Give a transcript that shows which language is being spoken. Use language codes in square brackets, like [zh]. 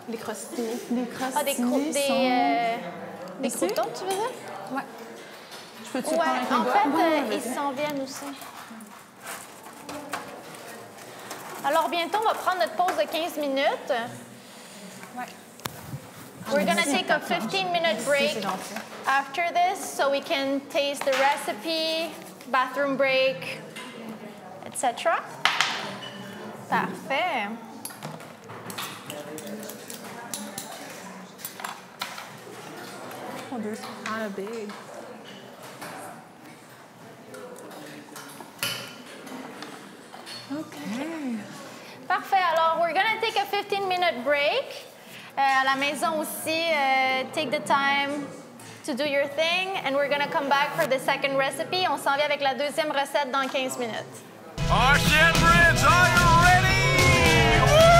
[fr] Les crostini. Les Ah, des crostini des croûtons, tu veux dire? Ouais. Je peux-tu Ouais, prendre un en doigt? fait, ils s'en viennent aussi. Alors, bientôt, on va prendre notre pause de 15 minutes. Ouais. [en] We're going to take a 15-minute break after this so we can taste the recipe, bathroom break, etc. [fr] Parfait. [en] Oh, they're kind of big. Okay. [fr] Parfait. [en] Alors, we're going to take a 15-minute break. [fr] À la maison aussi, [en] take the time to do your thing. And we're going to come back for the second recipe. [fr] On s'en vient avec la deuxième recette dans 15 minutes. [en] Ocean Bridge, are you ready?